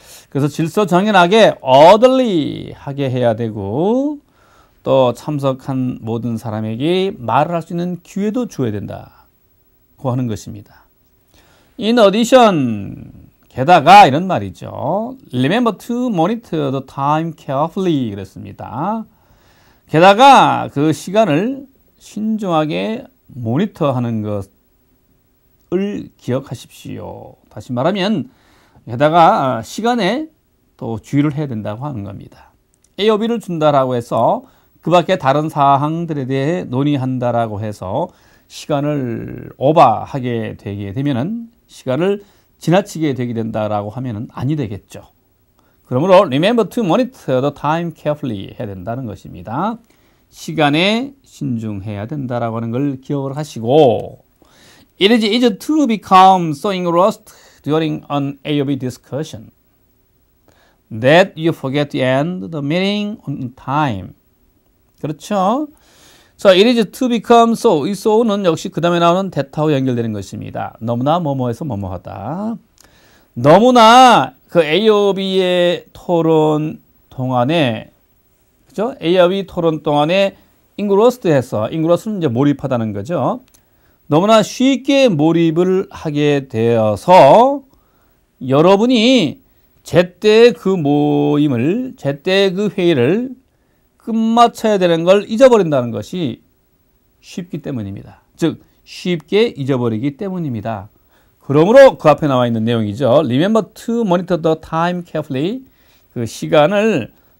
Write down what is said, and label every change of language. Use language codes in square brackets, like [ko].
[ko] 그래서 질서정연하게 orderly하게 해야 되고 또 참석한 모든 사람에게 말을 할 수 있는 기회도 줘야 된다고 하는 것입니다. [en] In addition, [ko] 게다가 이런 말이죠. [en] Remember to monitor the time carefully [ko] 그랬습니다. 게다가 그 시간을 신중하게 모니터하는 것을 기억하십시오. 다시 말하면 게다가 시간에 또 주의를 해야 된다고 하는 겁니다. A&B를 준다라고 해서 그 밖에 다른 사항들에 대해 논의한다라고 해서 시간을 오버하게 되게 되면은 시간을 지나치게 되게 된다라고 하면은 아니 되겠죠. 그러므로 [en] remember to monitor the time carefully [ko] 해야 된다는 것입니다. 시간에 신중해야 된다라고 하는 걸 기억을 하시고 [en] it is easy to become so engrossed during an A&B discussion that you forget to end the meeting on time. [ko] 그렇죠? 자, [en] it is to become so. [ko] 이 so는 역시 그 다음에 나오는 that하고 연결되는 것입니다. 너무나 뭐뭐해서 뭐뭐하다. 너무나 그 A&B의 토론 동안에, 그죠? A&B 토론 동안에 engrossed 해서, engross는 이제 몰입하다는 거죠. 너무나 쉽게 몰입을 하게 되어서 여러분이 제때 그 모임을, 제때 그 회의를 끝마쳐야 되는 걸 잊어버린다는 것이 쉽기 때문입니다. 즉 쉽게 잊어버리기 때문입니다. 그러므로 그 앞에 나와 있는 내용이죠. [en] Remember to monitor the time carefully. [ko] 그 시간을